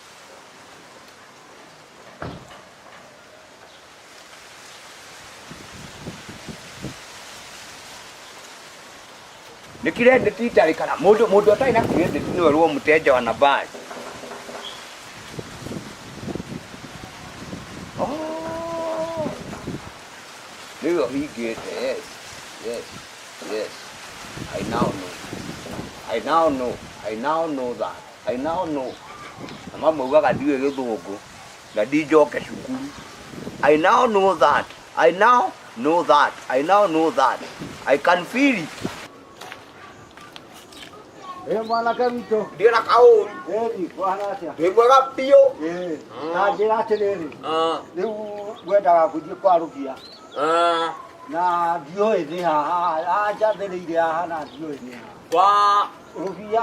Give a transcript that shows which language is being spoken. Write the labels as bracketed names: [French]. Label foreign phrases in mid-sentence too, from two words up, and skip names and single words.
[Kikuyu] Nĩ kirendeti itarĩ kana mũndũ atarĩ na kirendeti nĩwe rwo mũteja wa nambari. Nĩwe hingĩte, [English] yes. I now know that. [Kikuyu] Mama maugaga ndiwe gĩthũngũ na ndinjoke cukuru. [English] I now know that. I can feel it. [Kikuyu] Mwana kamito. Ndio na kaũru. Ni kwana atia. Ndĩ mwega biũ. Na njĩra atĩrĩrĩ. Rĩu ngwendaga gũthiĩ kwa Rũbia. Na ndiũĩ nĩ haha, anjathĩrĩire haha na ndiũĩ nĩ haha. Kwa Rũbia.